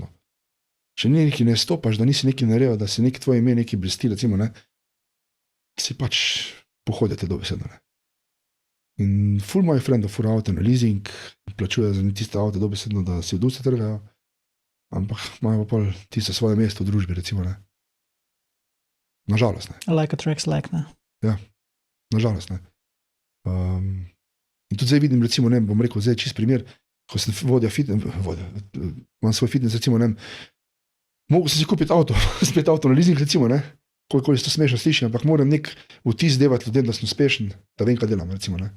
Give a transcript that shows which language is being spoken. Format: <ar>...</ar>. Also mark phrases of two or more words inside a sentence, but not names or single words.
<sl>Če nekaj ne stopaš, da nisi nekaj naredil, da se neki tvoje ime nekaj blesti, recimo, ne, si pač pohodite dobesedno, ne. In ful mojih frendov fura avto na leasing, plačuje za tiste avte dobesedno, da si od usta trgajo. Ampak imajo pa tisto svoje mesto v družbi, recimo, ne. Nažalost, ne.</sl> <en>Like attracts like,</en> <sl>ne. Ja, nažalost, ne. In tudi zdaj vidim, recimo, ne, bom rekel, zdaj čist primer, ko sem imam svoj fitness, recimo, ne, mogel sem si kupiti avto, spet avto na leasing, recimo, ne, koliko se to smešno sliši, ampak moram nek vtis devati ljudem, da sem uspešen, da vem, kaj delam, recimo, ne.</sl>